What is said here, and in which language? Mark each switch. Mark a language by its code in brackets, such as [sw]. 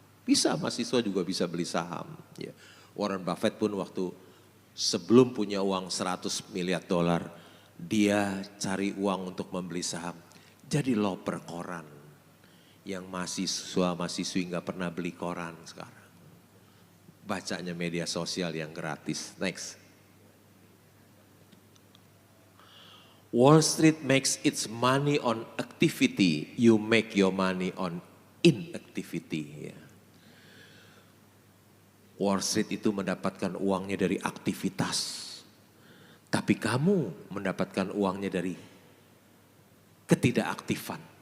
[id] Bisa, mahasiswa juga bisa beli saham. Ya. Warren Buffett pun waktu sebelum punya uang 100 miliar dolar, dia cari uang untuk membeli saham. Jadi loper koran, yang mahasiswi nggak pernah beli koran sekarang. Bacanya media sosial yang gratis. [en] Next. Wall Street makes its money on activity. You make your money on inactivity. [id] Ya. Wall Street itu mendapatkan uangnya dari aktivitas. Tapi kamu mendapatkan uangnya dari ketidakaktifan.